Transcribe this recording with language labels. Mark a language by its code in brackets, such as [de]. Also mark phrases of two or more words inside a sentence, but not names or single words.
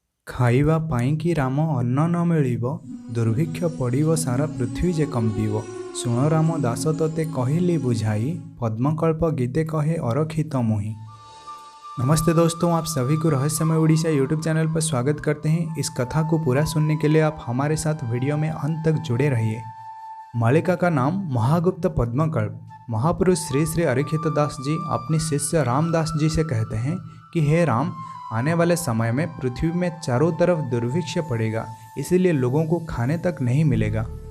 [or] ଖାଇବା ପାଇଁକି ରାମ ଅନ୍ନ ନ ମିଳିବ, ଦୁର୍ଭିକ୍ଷ ପଡ଼ିବ ସାରା ପୃଥ୍ୱୀ ଯେ କମ୍ପିବ। ଶୁଣ ରାମ ଦାସ ତୋତେ କହିଲି ବୁଝାଇ, ପଦ୍ମକଳ୍ପ ଗୀତେ କହେ ଅରଖିତ ମୋହି। [hi] नमस्ते दोस्तों, आप सभी को रहस्यमय उड़ीसा यूट्यूब चैनल पर स्वागत करते हैं। इस कथा को पूरा सुनने के लिए आप हमारे साथ वीडियो में अंत तक जुड़े रहिए। मालिका का नाम महागुप्त पद्मकल्प। महापुरुष श्री श्री अरिखित दास जी अपने शिष्य रामदास जी से कहते हैं कि हे राम, आने वाले समय में पृथ्वी में चारों तरफ दुर्भिक्ष पड़ेगा, इसीलिए लोगों को खाने तक नहीं मिलेगा।